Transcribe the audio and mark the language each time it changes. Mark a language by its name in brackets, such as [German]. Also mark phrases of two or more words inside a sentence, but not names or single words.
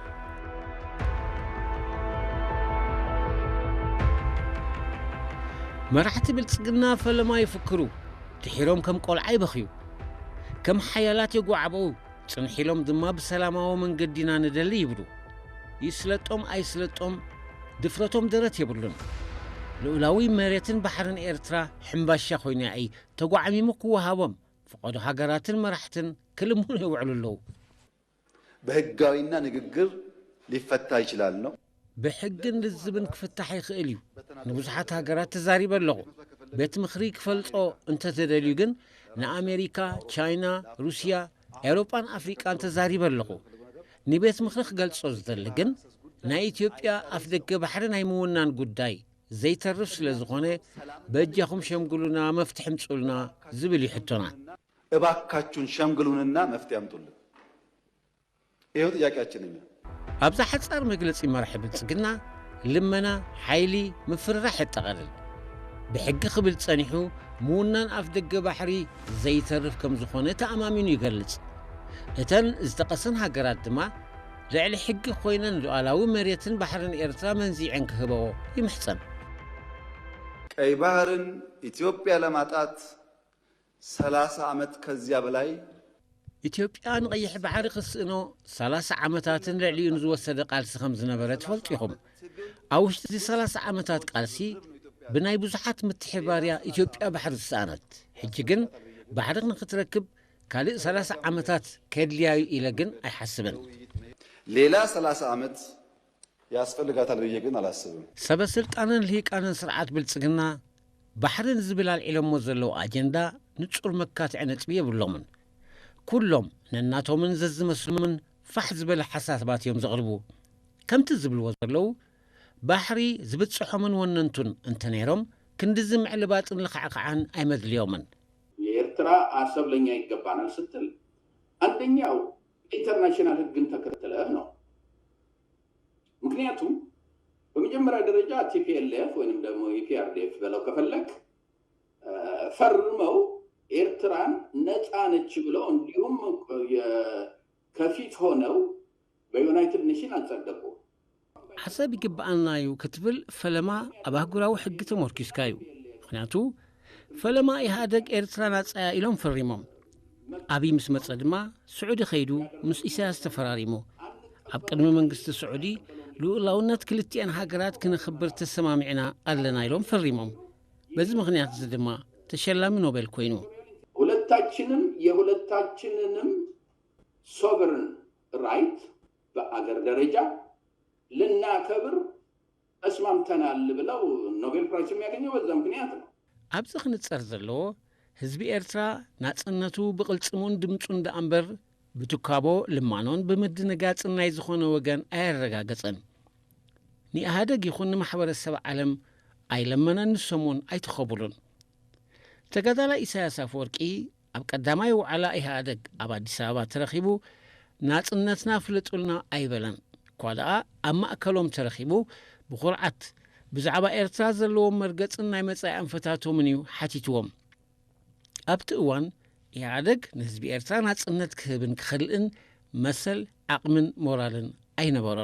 [Tigrinya] መራሕቲ ብልጽግና ፈለማ ይፍክሩ ድሒሮም ከም ቆልዓ ይበኽዩ ከም ሓያላት የጓዓበው ጽንሒሎም ድማ ብሰላማዊ መንገዲና ንደሊ ይብሉ ይስለጦም ኣይስለጦም ድፍረቶም ደረት የብሉን ልኡላዊ መሬትን ባሕርን ኤርትራ ሕምባሻ ኮይና ኣይ ተጓዓሚሙ ክወሃቦም ፈቐዶ ሃገራትን መራሕትን ክልሙን ይውዕሉለው [Amharic] በህጋዊና ንግግር ሊፈታ ይችላል ነው [Tigrinya] ብሕግን ልዝብን ክፍታሕ ይኽእል እዩ ንብዙሓት ሃገራት ተዛሪበ ኣለኹ ቤት ምኽሪ ክፈልጾ እንተተደልዩ ግን ንኣሜሪካ ቻይና ሩስያ ኤውሮጳን ኣፍሪቃን ተዛሪበ ኣለኹ ንቤት ምኽሪ ክገልጾ ዝደሊ ግን ናይ ኢትዮጵያ ኣፍ ደገ ባሕሪ ናይ ምውናን ጉዳይ ዘይተርፍ ስለ ዝኾነ በእጃኹም ሸምግሉና መፍትሒ ምጽኡልና ዝብል ይሕቶና [Amharic] እባካችሁን ሸምግሉንና መፍትሒ አምጡልን ይኸው ጥያቄያችን እኛ [Tigrinya] ኣብዛ ሓጻር መግለጺ መራሒ ብልጽግና ልመና ሓይሊ ምፍርራሕ የጠቐልል ብሕጊ ክብል ጸኒሑ ምውናን ኣፍ ደገ ባሕሪ ዘይተርፍ ከም ዝኾነ ተኣማሚኑ ይገልጽ እተን ዝተቐሰን ሃገራት ድማ ልዕሊ ሕጊ ኮይነን ሉዓላዊ መሬትን ባሕርን ኤርትራ መንዚዐን ክህበዎ ይምሕፀን [Amharic] ቀይ ባህርን ኢትዮጵያ ለማጣት 30 ዓመት ከዚያ በላይ [Tigrinya] ኢትዮጵያ ንቀይሕ ባሕሪ ክስእኖ 30 ዓመታትን ልዕሊኡን ዝወሰደ ቃልሲ ከም ዝነበረ ትፈልጡ ኢኹም ኣብ ውሽጢ 30 ዓመታት ቃልሲ ብናይ ብዙሓት ምትሕባርያ ኢትዮጵያ ባሕሪ ዝሰኣነት ሕጂ ግን ባሕሪ ንኽትረክብ ካልእ 30 ዓመታት ከድልያዩ ኢለ ግን ኣይሓስብን [Amharic] ሌላ 30 ዓመት ያስፈልጋታል ብዬ ግን አላስብም [Tigrinya] ሰበስልጣንን ልሂቃንን ስርዓት ብልጽግና ባሕርን ዝብል አልዒሎሞ ዘለዉ ኣጀንዳ ንጹር መካትዒ ነጥቢ የብሎምን ኩሎም ነናቶምን ዘዝመስሉምን ፋሕ ዝበለ ሓሳባት እዮም ዘቕርቡ ከምቲ ዝብልዎ ዘለዉ ባሕሪ ዝብጽሖምን ወነንቱን እንተ ነይሮም ክንዲ ዝምዕልባጥን ልኽዕክዓን ኣይመድልዮምን [Amharic] የኤርትራ አሰብ ለኛ ይገባናል ስትል አንደኛው ኢንተርናሽናል ሕግን ተከትለህ ነው ምክንያቱም በመጀመሪያ ደረጃ ቲፒኤልኤፍ ወይንም ደግሞ ኢፒአርዲኤፍ በለው ከፈለክ ፈርመው ኤርትራን ነፃ ነች ብለው እንዲሁም ከፊት ሆነው በዩናይትድ ኔሽን አጸደቁ [Tigrinya] ሓሳብ ይግባአናዩ ክትብል ፈለማ ኣብ ኣህጉራዊ ሕጊ ተመርኪስካ እዩ ምክንያቱ ፈለማ ኢህኣደግ ኤርትራ ናፃያ ኢሎም ፈሪሞም ኣብይ ምስ መፀ ድማ ስዑዲ ኸይዱ ምስ ኢሳያስ ተፈራሪሙ ኣብ ቅድሚ መንግስቲ ስዑዲ ልኡላውነት ክልቲአን ሃገራት ክነኽብር ተሰማሚዕና ኣለና ኢሎም ፈሪሞም በዚ ምክንያት እዚ ድማ ተሸላሚ ኖቤል ኮይኑ [Amharic] ሁለታችንም የሁለታችንንም [English] sovereign right [Amharic] በአገር ደረጃ ልናከብር ተስማምተናል ብለው ኖቤል ፕራይስ የሚያገኘው በዛ ምክንያት ነው [Tigrinya] ኣብዚ ክንጸር ዘለዎ ህዝቢ ኤርትራ ናጽነቱ ብቕልጽሙን ድምፁን ደኣምበር ብትካቦ ልማኖን ብምድንጋጽን ናይ ዝኾነ ወገን ኣየረጋገጸን ንኢህኣደግ ይኹን ንማሕበረሰብ ዓለም ኣይለመነን ንሰሙን ኣይተኸብሉን ተጋዳላይ ኢሳያስ አፈወርቂ ኣብ ቀዳማይ ዋዕላ ኢህኣደግ ኣብ ኣዲስ ኣበባ ተረኺቡ ናጽነትና ፍልጡልና ኣይበለን እኳ ደኣ ኣብ ማእከሎም ተረኺቡ ብኹርዓት ብዛዕባ ኤርትራ ዘለዎም መርገጽን ናይ መጻኢ ኣንፈታቶምን እዩ ሓቲትዎም ኣብቲ እዋን ኢህኣደግ ንህዝቢ ኤርትራ ናጽነት ክህብን ክኽልእን መሰል ዓቕምን ሞራልን ኣይነበሮን